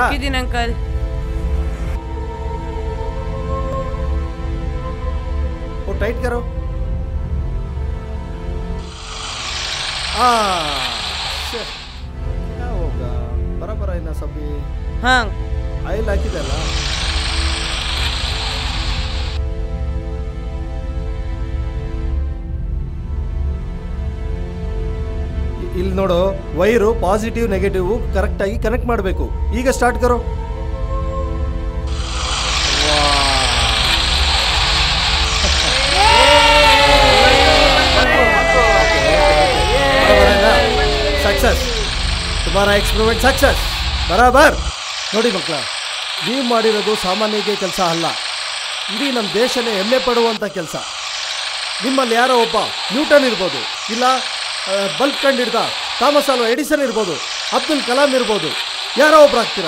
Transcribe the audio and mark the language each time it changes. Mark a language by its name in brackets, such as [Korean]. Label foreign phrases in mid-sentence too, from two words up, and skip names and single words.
[Kannada] ಹಾಕಿದ್ದೀನಿ ಅಂಕಲ್. [Hindi] वो टाइट करो। क्या होगा? बराबर है ना सभी? हाँ [Kannada] आइल ಹಾಕಿದಲ್ಲ. ಇಲ್ಲಿ ನೋಡು, ವೈರು [English] positive negative correct [Kannada] ಆಗಿ ಕನೆಕ್ಟ್ ಮಾಡಬೇಕು. [Hindi] ಈಗ स्टार्ट करो. सक्सेस, तुम्हारा एक्सपेरिमेंट सक्सेस बराबर. [Kannada] ನೋಡಿ ಮಕ್ಕಳ, ನೀವು ಮಾಡಿರೋದು ಸಾಮಾನ್ಯಗೆ ಕೆಲಸ ಅಲ್ಲ, ಇಡೀ ನಮ್ಮ ದೇಶನೇ ಹೆಮ್ಮೆ ಪಡುವಂಥ ಕೆಲಸ. ನಿಮ್ಮಲ್ಲಿ ಯಾರೋ ಒಬ್ಬ ನ್ಯೂಟನ್ ಇರ್ಬೋದು, ಇಲ್ಲ ಬಲ್ಬ್ ಕಂಡಿಡ್ದ ಥಾಮಸ್ ಆಲ್ವಾ ಎಡಿಸನ್ ಇರ್ಬೋದು, ಅಬ್ದುಲ್ ಕಲಾಂ ಇರ್ಬೋದು, ಯಾರೋ ಒಬ್ರು ಆಗ್ತೀರಾ.